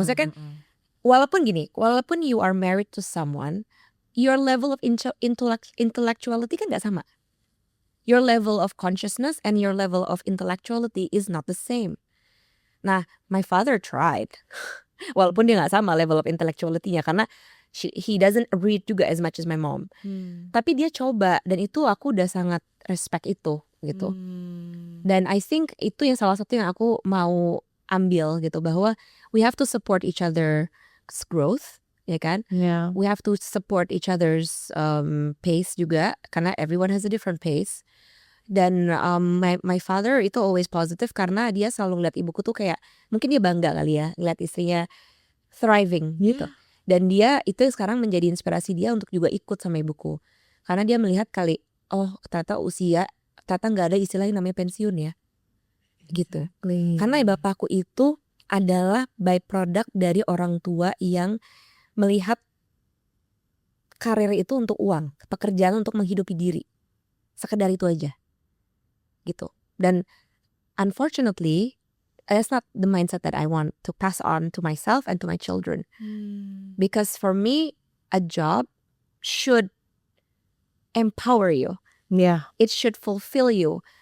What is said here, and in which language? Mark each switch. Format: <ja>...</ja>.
<id>Maksudnya kan walaupun</id> <en>you are married to someone, your level of intellectuality</en> <id>kan nggak sama.</id> <en>Your level of consciousness and your level of intellectuality is not the same. Nah, my father tried.</en> <id>Walaupun dia gak sama</id> <en>level of intellectuality-nya, karena he doesn't read juga as much as my mom.</en> <id>Tapi dia coba, dan itu aku udah sangat respect itu gitu. Dan</id> <en>I think</en> <id>itu yang salah satu yang aku mau ambil gitu, bahwa</id> <en>we have to support each other's growth, ya kan? Yeah. We have to support each other's pace juga, karena everyone has a different pace.</en> <id>Dan my father itu</id> <en>always positive</en> <id>karena dia selalu ngeliat ibuku tuh kayak, mungkin dia bangga kali ya ngeliat istrinya thriving gitu. Dan dia itu sekarang menjadi inspirasi dia untuk juga ikut sama ibuku. Karena dia melihat kali, oh ternyata nggak ada istilah yang namanya pensiun ya. Gitu. Karena bapakku itu adalah byproduct dari orang tua yang melihat karir itu untuk uang, pekerjaan untuk menghidupi diri. Sekedar itu aja. Gitu.</id> <en>Dan unfortunately, that's not the mindset that I want to pass on to myself and to my children. Because for me, a job should empower you. Yeah. It should fulfill you.</en>